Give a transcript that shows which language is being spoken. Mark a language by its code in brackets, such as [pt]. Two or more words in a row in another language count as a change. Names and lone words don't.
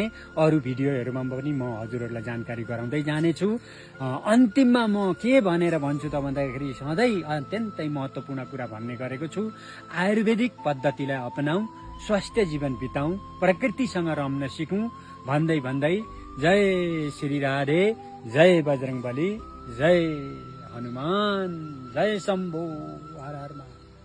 [ne] अरू भिडियोहरूमा पनि म हजुरहरूलाई जानकारी गराउँदै जानेछु। अन्तिममा म के भनेर भन्छु त भन्दाखेरि सधैँ अत्यन्तै महत्त्वपूर्ण कुरा भन्ने गरेको छु, आयुर्वेदिक पद्धतिलाई अपनाऊ, स्वस्थ जीवन बिताऊ, प्रकृतिसँग रम्न सिकौँ भन्दै भन्दै जय श्री राधे, जय बजरंगबली, जय हनुमान, जय शम्भो, हर हर महादेव।